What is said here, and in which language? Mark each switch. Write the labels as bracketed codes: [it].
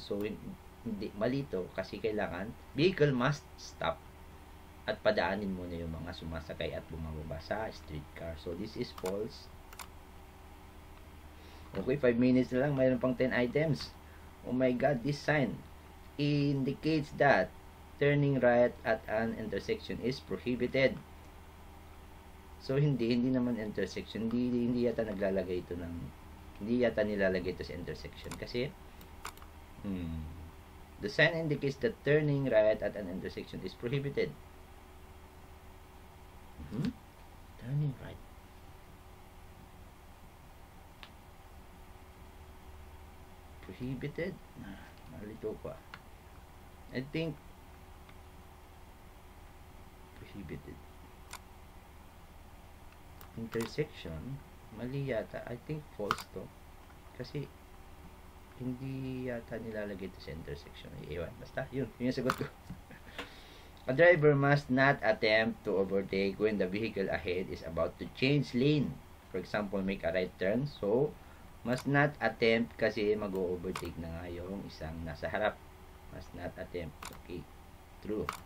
[tl] So, hindi, mali to kasi kailangan, [en] vehicle must stop [tl] at padaanin muna yung mga sumasakay at bumababa sa streetcar. [en] So, this is false. [tl] Okay, 5 minutes na lang. Mayroon pang 10 items. [en] Oh my God, this sign indicates that turning right at an intersection is prohibited. [tl] So, hindi naman intersection. Hindi yata naglalagay ito ng, hindi yata nilalagay ito sa intersection. [en] Kasi, the sign indicates that turning right at an intersection is prohibited. Turning right. Prohibited. [tl] Malito pa. [en] I think prohibited. Intersection. [tl] Mali yata. [en] I think false to. [tl] Kasi hindi yata nilalagay ito sa intersection. Iiwan. Basta. Yun yung sagot ko. [en] A driver must not attempt to overtake when the vehicle ahead is about to change lane. For example, make a right turn. So, must not attempt [tl] kasi mag-overtake na nga yung isang nasa harap. [en] Must not attempt. Okay. True.